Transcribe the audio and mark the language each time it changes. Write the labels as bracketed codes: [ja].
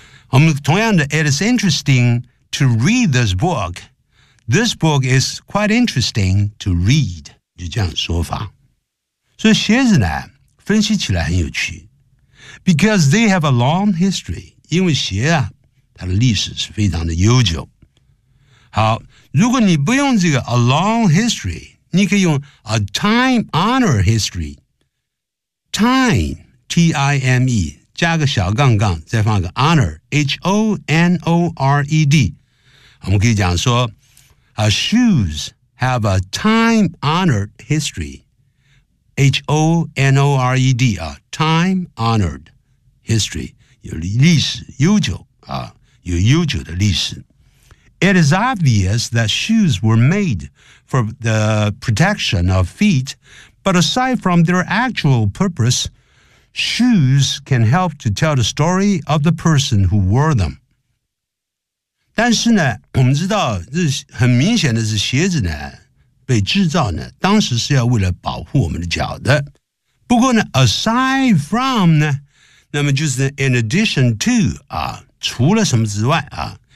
[zh] 我们同样的 [en] it is interesting to read this book. This book is quite interesting to read. [zh] 就这样说法。所以鞋子呢分析起来很有趣。 [en] Because they have a long history. [zh] 因为鞋啊它的历史是非常的悠久。好，如果你不用这个 [en] a long history, [zh] 你可以用 [en] a time-honored history. [zh] Time, T-I-M-E, 加个小杠杠再放个 honor, H-O-N-O-R-E-D. 我们可以讲说 [en] shoes have a time-honored history. H-O-N-O-R-E-D, time-honored history. [zh] 有历史悠久啊，有悠久的历史。 [en] It is obvious that shoes were made for the protection of feet, but aside from their actual purpose, shoes can help to tell the story of the person who wore them. [zh] 但是呢，我们知道，这很明显的是鞋子呢，被制造呢，当时是要为了保护我们的脚的。不过呢 ，aside from 呢，那么就是 in addition to 啊，除了什么之外啊。